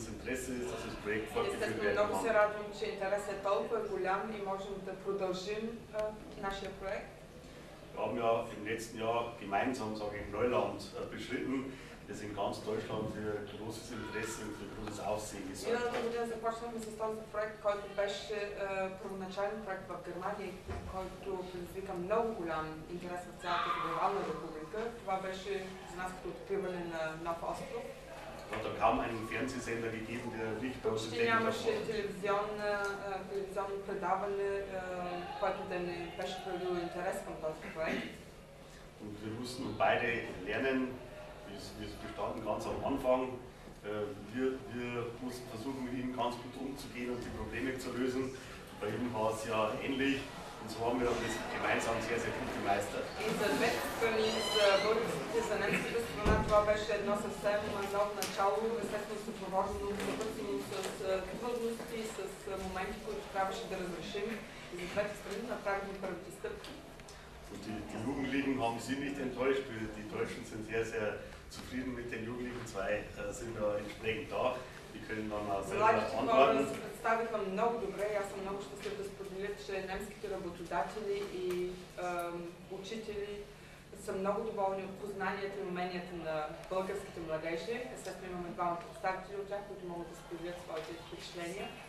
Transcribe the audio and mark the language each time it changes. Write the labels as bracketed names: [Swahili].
[Bulgarian] Естествено, много се радвам, че интересът е толкова голям и можем да продължим нашия проект. [German] Wir haben ja im letzten Jahr gemeinsam, sage ich, Neuland beschritten, das in ganz Deutschland für großes Interesse und für großes Aussehen gesorgt hat. [Bulgarian] Миналата година започнахме с този проект, който беше първоначален проект в Германия, който предизвика много голям интерес в цялата Федерална република. Това беше за нас като откриване на нов остров. [German] Es hat da kaum einen Fernsehsender gegeben, der nicht bei uns [Bulgarian] Почти нямаше телевизионно предаване, който да не беше проявил интерес към този проект. [German] Und wir mussten beide lernen, wir bestanden ganz am Anfang. Wir mussten versuchen, mit ihnen ganz gut umzugehen und die Probleme zu lösen. Bei ihnen war es ja ähnlich. Und so haben wir das gemeinsam sehr, sehr gut gemeistert. [Bulgarian] И за двете страни, за българските и за немската страна, това беше едно съвсем ново начало, естествено съпровождано с трудности, с моменти, които трябваше да разрешим. И за двете страни направихме първите стъпки. [German] Die Jugendlichen haben Sie nicht enttäuscht. Die Deutschen sind sehr, sehr zufrieden mit den Jugendlichen. Zwei sind da entsprechend da. Die können dann auch selber antworten. [Bulgarian] Се представиха много добре. Аз съм много щастлив да споделя, че немските работодатели и учители са много доволни от познанията и уменията на българските младежи. Естествено имаме двама представители от тях, които могат да споделят своите впечатления.